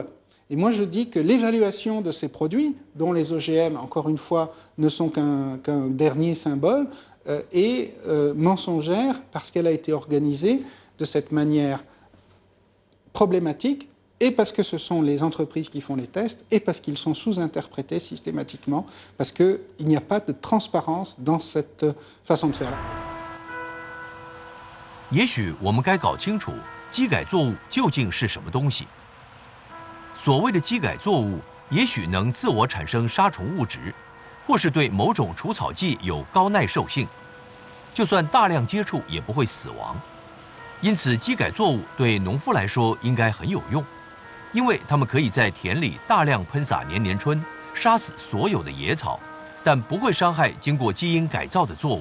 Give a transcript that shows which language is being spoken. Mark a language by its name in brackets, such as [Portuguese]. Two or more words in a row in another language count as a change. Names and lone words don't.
[French] Et moi, je dis que l'évaluation de ces produits, dont les OGM, encore une fois, ne sont qu'un dernier symbole, est mensongère parce qu'elle a été organisée de cette manière problématique, et parce que ce sont les entreprises qui font les tests, et parce qu'ils sont sous-interprétés systématiquement, parce qu'il n'y a pas de transparence dans cette façon de faire-là. [Chinese] 也许我们该搞清楚基改作物究竟是什么东西。所谓的基改作物，也许能自我产生杀虫物质，或是对某种除草剂有高耐受性。就算大量接触也不会死亡。因此，基改作物对农夫来说应该很有用，因为他们可以在田里大量喷洒年年春，杀死所有的野草，但不会伤害经过基因改造的作物。